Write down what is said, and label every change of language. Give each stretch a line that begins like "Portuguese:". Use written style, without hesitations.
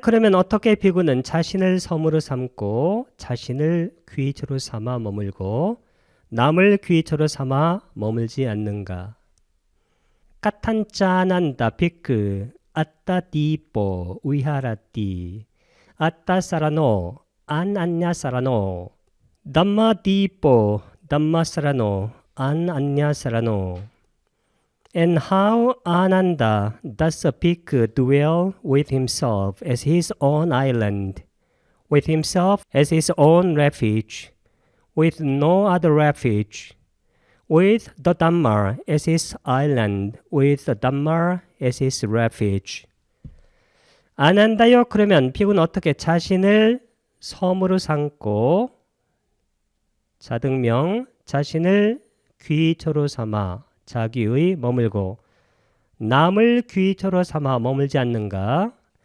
Korean: 그러면 어떻게 비구는 자신을 섬으로 삼고 자신을 귀처로 삼아 머물고 남을 귀처로 삼아 머물지 않는가?
Pali: 까탄짠한다 비크 아따 디뽀 위하라띠 아따 사라노 안 안냐 사라노 담마 디뽀 담마 사라노 안 안냐 사라노.
English: And how Ananda does a bhikkhu dwell with himself as his own island, with himself as his own refuge, with no other refuge, with the Dhamma as his island, with the Dhamma as his refuge.
Korean: 안 한다요? 그러면 비구는 어떻게 자신을 섬으로 삼고 자등명 자신을 귀처로 삼아 자기의 머물고 남을 귀처로 삼아 머물지 않는가?